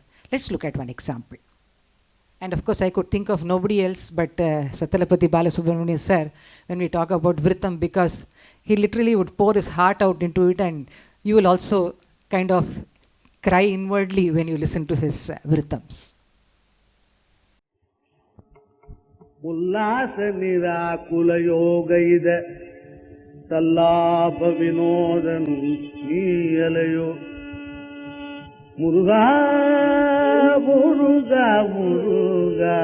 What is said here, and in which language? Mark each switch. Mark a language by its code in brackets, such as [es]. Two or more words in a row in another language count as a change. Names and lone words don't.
[en] Let's look at one example. And of course, I could think of nobody else but Sattalapati Balasubramanian sir when we talk about vritham, because he literally would pour his heart out into it, and you will also kind of cry inwardly when you listen to his vrithams. [ta] உல்லாச நிராகுல யோக இத சல்லாப வினோதனு நீயலயோ முருக முருக முருக